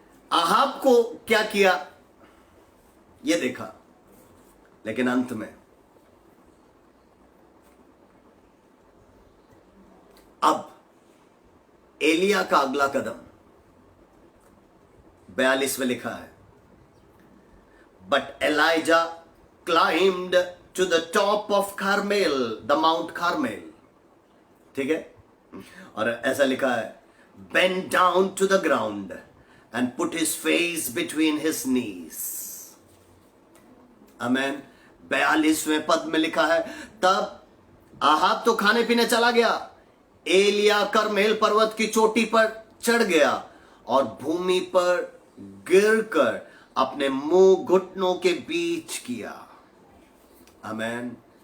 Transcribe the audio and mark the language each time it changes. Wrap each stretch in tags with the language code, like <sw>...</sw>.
<hi>Ahab को क्या किया ये देखा, लेकिन अंत में अब एलिया का अगला कदम 42 में लिखा है,</hi> <en>But Elijah climbed to the top of Carmel, the mount Carmel.</en> <hi>ठीक है, और ऐसा लिखा है,</hi> <en>bent down to the ground and put his face between his knees.</en> <hi>आमेन। 42वें पद में लिखा है, तब आहाब तो खाने पीने चला गया, एलिया करमेल पर्वत की चोटी पर चढ़ गया और भूमि पर गिरकर अपने मुंह घुटनों के बीच किया। आमेन।</hi>